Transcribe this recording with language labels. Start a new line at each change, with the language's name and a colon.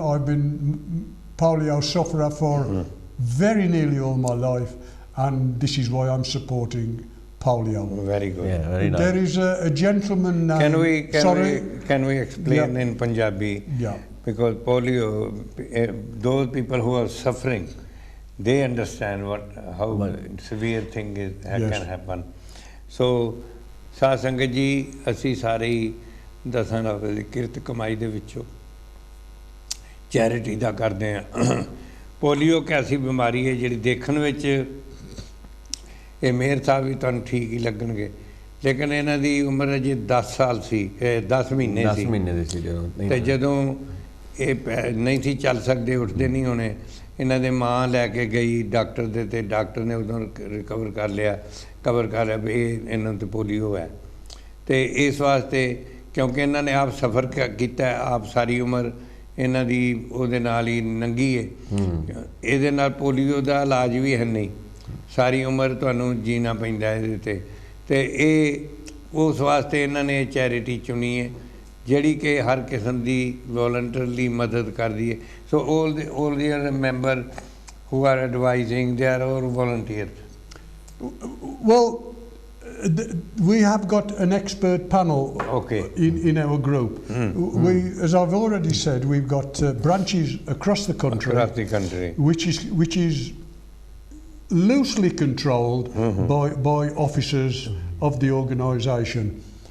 English: I've been polio sufferer for very nearly all my life, and this is why I'm supporting polio. Very good. Yeah, very nice. There is a gentleman named... Can we explain in Punjabi? Because polio, those people who are suffering, they understand how severe thing can happen.
Punjabi: So, Saad Sangat ji, ਅਸੀਂ ਸਾਰੇ ਦਸਾਂ ਰੁਪਏ ਦੀ ਕਿਰਤ ਕਮਾਈ ਦੇ ਵਿੱਚੋਂ charity ਦਾ ਕਰਦੇ ਹਾਂ। ਪੋਲੀਓ ਇੱਕ ਐਸੀ ਬਿਮਾਰੀ ਹੈ ਜਿਹੜੀ ਦੇਖਣ ਵਿੱਚ ਇਹ ਮੇਹਰ ਸਾਹਿਬ ਵੀ ਤੁਹਾਨੂੰ ਠੀਕ ਹੀ ਲੱਗਣਗੇ, ਲੇਕਿਨ ਇਹਨਾਂ ਦੀ ਉਮਰ ਅਜੇ 10 ਸਾਲ ਸੀ, 10 ਮਹੀਨੇ ਸੀ। 10 ਮਹੀਨੇ ਦੇ ਸੀ ਜਦੋਂ। ਤੇ ਜਦੋਂ ਇਹ ਨਹੀਂ ਸੀ ਚੱਲ ਸਕਦੇ, ਉੱਠਦੇ ਨਹੀਂ ਹੋਣੇ। ਇਹਨਾਂ ਦੇ ਮਾਂ ਲੈ ਕੇ ਗਈ ਡਾਕਟਰ ਦੇ, ਤੇ ਡਾਕਟਰ ਨੇ ਉਦੋਂ ਕਵਰ ਕਰ ਲਿਆ ਵੀ ਇਹਨਾਂ ਨੂੰ ਪੋਲੀਓ ਹੈ। ਤੇ ਇਸ ਵਾਸਤੇ ਕਿਉਂਕਿ ਇਹਨਾਂ ਨੇ ਆਪ ਸਫ਼ਰ ਕੀਤਾ, ਆਪ ਸਾਰੀ ਉਮਰ ਇਹਨਾਂ ਦੀ ਉਹਦੇ ਨਾਲ ਹੀ ਲੰਘੀ ਹੈ। ਇਹਦੇ ਨਾਲ ਪੋਲੀਓ ਦਾ ਇਲਾਜ ਵੀ ਹੈ ਨਹੀਂ, ਸਾਰੀ ਉਮਰ ਤੁਹਾਨੂੰ ਜੀਣਾ ਪੈਂਦਾ ਇਹਦੇ 'ਤੇ ਇਹ ਉਸ ਵਾਸਤੇ ਇਹਨਾਂ ਨੇ ਚੈਰਿਟੀ ਚੁਣੀ ਹੈ ਜਿਹੜੀ ਕਿ ਹਰ ਕਿਸਮ ਦੀ ਵੋਲੰਟਰਲੀ ਮਦਦ ਕਰਦੀ ਹੈ।
English: So all the member who are advising, they are all volunteers. Well, we have got an expert panel in our group. As I've already said, we've got branches across the country, which is loosely controlled by officers of the organisation.